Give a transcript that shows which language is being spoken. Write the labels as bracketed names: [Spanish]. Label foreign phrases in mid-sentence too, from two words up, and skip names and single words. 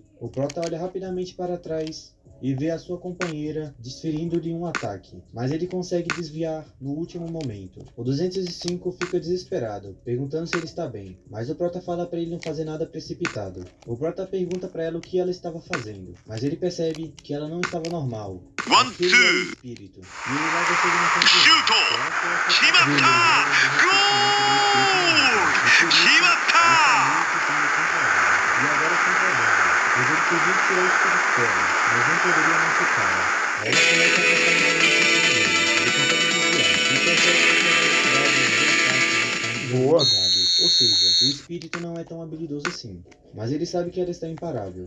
[Portuguese] O prota olha rapidamente para trás e vê a sua companheira desferindo-lhe um ataque, mas ele consegue desviar no último momento. O 205 fica desesperado, perguntando se ele está bem, mas o prota fala para ele não fazer nada precipitado. O prota pergunta para ela o que ela estava fazendo, mas ele percebe que ela não estava normal. One, Aquele era o two. espírito, e ele logo chega na conclusão. Shoot! Ela foi afetada [Japanese] 決まったゴール決まった [Portuguese] e agora tem problema, pois ele podia tirar o espírito dela, mas não poderia machucá-la. Ela começa a passar uma ele consegue desviar, e percebe que a velocidade de ataque Boa. Ou seja, o espírito não é tão habilidoso assim, mas ele sabe que ela está imparável.